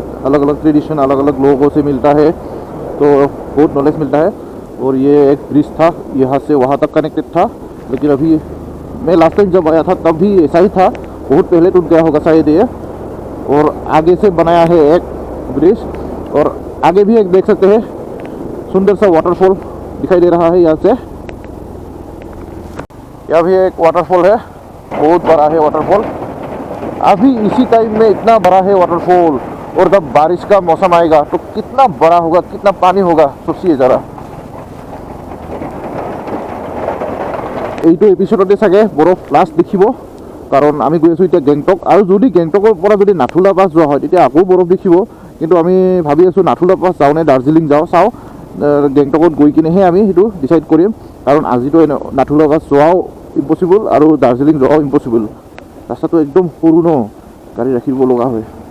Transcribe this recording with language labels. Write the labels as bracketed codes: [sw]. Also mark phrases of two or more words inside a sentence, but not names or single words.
[hi] अलग अलग ट्रेडिशन अलग अलग लोगों से मिलता है तो बहुत नॉलेज मिलता है और ये एक ब्रिज था यहाँ से वहाँ तक कनेक्टेड था लेकिन अभी मैं लास्ट टाइम जब आया था तब भी ऐसा ही था बहुत पहले टूट गया होगा शायद ये और आगे से बनाया है एक ब्रिज और आगे भी एक देख सकते हैं सुंदर सा वाटरफॉल दिखाई दे रहा है यहाँ से यहाँ भी एक वाटरफॉल है बहुत बड़ा है वाटरफॉल अभी इसी टाइम में इतना बड़ा है वाटरफॉल और जब बारिश का मौसम आएगा तो कितना बड़ा होगा कितना पानी होगा सोचिए ज़रा [as] এইটো এপিসোডতে চাগে বৰফ লাষ্ট দেখিব কাৰণ আমি গৈ আছোঁ এতিয়া গেংটক আৰু যদি গেংটকৰ পৰা যদি নাথুলা পাছ যোৱা হয় তেতিয়া আকৌ বৰফ দেখিব কিন্তু আমি ভাবি আছোঁ নাথুলা পাছ যাওঁ নে দাৰ্জিলিং যাওঁ চাওঁ গেংটকত গৈ কিনেহে আমি সেইটো ডিচাইড কৰিম কাৰণ আজিতো নাথুলা পাছ যোৱাও ইম্পচিবল আৰু দাৰ্জিলিং যোৱাও ইম্পচিবল ৰাস্তাটো একদম সৰু ন গাড়ী ৰাখিব লগা হয়